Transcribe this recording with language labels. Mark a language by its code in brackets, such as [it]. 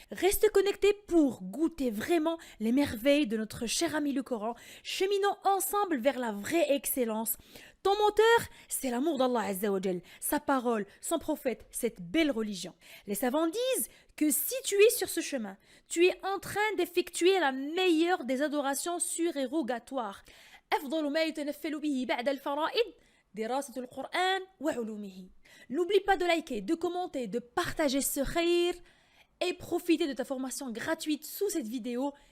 [fr] Reste connecté pour goûter vraiment les merveilles de notre cher ami le Coran, cheminant ensemble vers la vraie excellence. Ton moteur, c'est l'amour d'Allah Azza wa Jal, sa parole, son prophète, cette belle religion. Les savants disent que si tu es sur ce chemin, tu es en train d'effectuer la meilleure des adorations surérogatoires. [ar] أفضل ما يتنفل به بعد الفرائض دراسة القرآن وعلومه. [fr] N'oublie pas de liker, de commenter, de partager ce khayr et profiter de ta formation gratuite sous cette vidéo.